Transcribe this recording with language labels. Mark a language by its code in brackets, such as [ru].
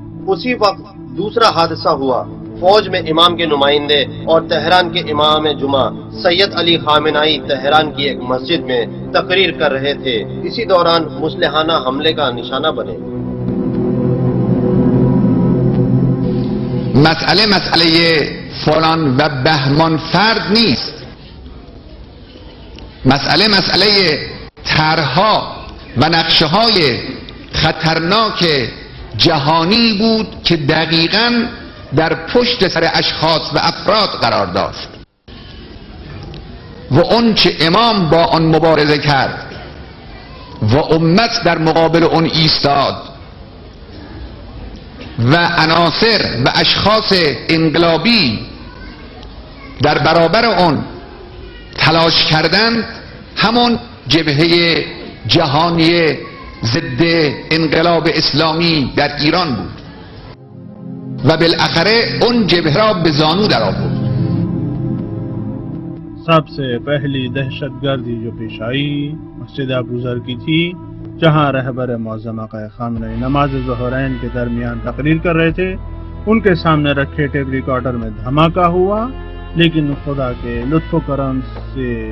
[ur] اسی وقت دوسرا حادثہ ہوا۔ فوج میں امام کے نمائندے اور تہران کے امام جمعہ سید علی خامنائی تہران کی ایک مسجد میں تقریر کر رہے تھے۔ اسی دوران مسلحانہ حملے کا نشانہ بنے۔ [fa] مسئله فلان و بهمان فرد نیست. مسئله طرحها و نقشه های خطرناک جهانی بود که دقیقاً در پشت سر اشخاص و افراد قرار داشت و اون چه امام با آن مبارزه کرد و امت در مقابل اون ایستاد و عناصر و اشخاص انقلابی در برابر اون تلاش کردند، همون جبهه جهانی ضد انقلاب اسلامی در ایران بود و بالاخره اون جبهه را به زانو در آورد۔ [ur] سب سے پہلی دہشت گردی جو پیش آئی مسجد ابوذر کی تھی، جہاں رہبر معظم آقا خامنہئی نماز ظہرین کے درمیان تقریر کر رہے تھے۔ ان کے سامنے رکھے ٹیپ ریکارڈر میں دھماکہ ہوا، لیکن خدا کے لطف و کرم سے